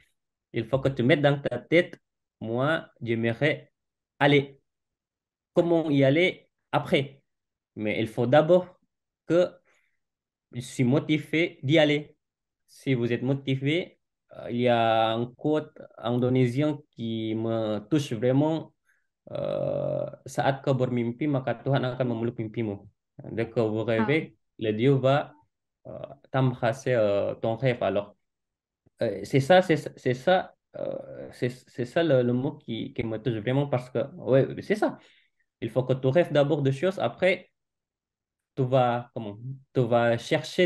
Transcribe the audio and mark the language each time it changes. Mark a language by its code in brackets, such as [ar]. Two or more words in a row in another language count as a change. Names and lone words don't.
[fr] Il faut que tu mettes dans ta tête, moi, j'aimerais aller. Comment y aller après? Mais il faut d'abord que je suis motivé d'y aller. Si vous êtes motivé, il y a un quote indonésien qui me touche vraiment. [id] Saat kau bermimpi, maka Tuhan akan memeluk mimpimu. [fr] Dès que vous Ah, rêvez, le Dieu va t'embrasser ton rêve. Alors, c'est ça, c'est ça le mot qui me touche vraiment parce que, ouais, c'est ça. Il faut que tu rêves d'abord de choses, après, tu vas chercher